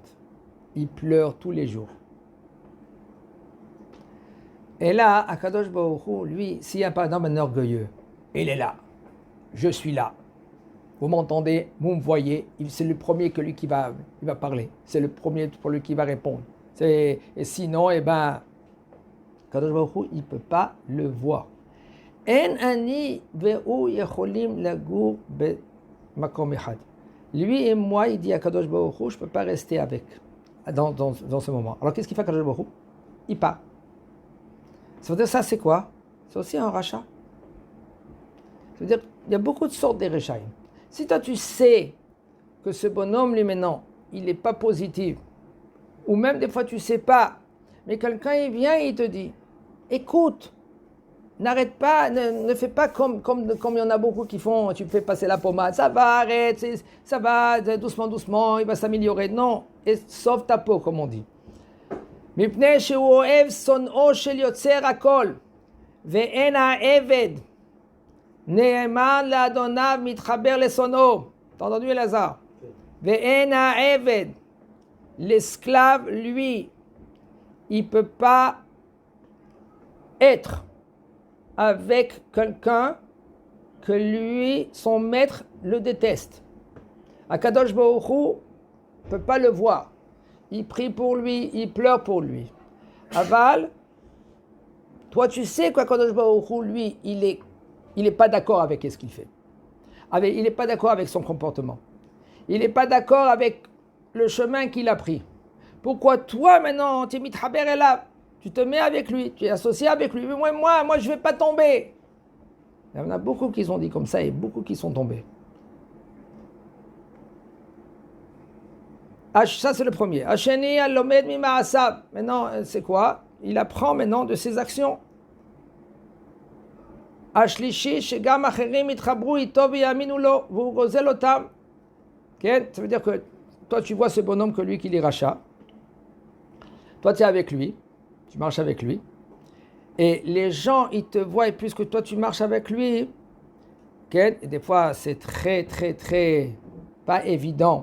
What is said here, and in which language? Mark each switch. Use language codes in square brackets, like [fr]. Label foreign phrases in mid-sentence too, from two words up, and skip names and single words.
[fr] Il pleure tous les jours. Et là, Akadosh Baruch Hu, lui, s'il y a pas un homme orgueilleux, il est là. Je suis là. Vous m'entendez, vous me voyez. C'est le premier que lui qui va parler. C'est le premier pour lui qui va répondre. Et sinon, Akadosh Baruch Hu, il peut pas le voir. [he] אין אני והוא יכולים לגור במקום אחד. [fr] Lui et moi, il dit à Kadosh Baruch Hu, je ne peux pas rester avec dans ce moment. Alors qu'est-ce qu'il fait Kadosh Baruch Hu? Il part. Ça veut dire ça, c'est quoi? C'est aussi un rachat. Ça veut dire il y a beaucoup de sortes de rachats. Si toi tu sais que ce bonhomme, lui maintenant, il n'est pas positif, ou même des fois tu ne sais pas, mais quelqu'un il vient et il te dit, écoute, n'arrête pas, ne fais pas comme il y en a beaucoup qui font, tu fais passer la pommade, ça va, arrête, ça va, doucement, il va s'améliorer. Non, et sauve ta peau, comme on dit. [he] מפני שהוא אוהב שונאו של יוצר הכל, ואין העבד, נאמן לאדוניו מתחבר לשונאו. [fr] T'as entendu, Elazar? [he] ואין העבד, [fr] l'esclave, lui, il ne peut pas être avec quelqu'un que lui, son maître, le déteste. Akadosh Baruch Hu ne peut pas le voir. Il prie pour lui, il pleure pour lui. Aval, toi tu sais qu'Akadosh Baruch Hu, lui, il est pas d'accord avec ce qu'il fait. Il n'est pas d'accord avec son comportement. Il n'est pas d'accord avec le chemin qu'il a pris. Pourquoi toi maintenant, tu es [he] מתחבר אליו? [fr] Tu te mets avec lui, tu es associé avec lui. Mais moi je ne vais pas tomber. Il y en a beaucoup qui ont dit comme ça et beaucoup qui sont tombés. Ça, c'est le premier. Maintenant, c'est quoi? il apprend maintenant de ses actions. [he] השלישי שגם אחרים יתחברו אתו ויאמינו לו והוא גוזל אותם. [fr] Ça veut dire que toi tu vois ce bonhomme que lui qu'il est rachat. Toi tu es avec lui, tu marches avec lui. Et les gens ils te voient et plus que toi tu marches avec lui. Et des fois c'est très très très pas évident.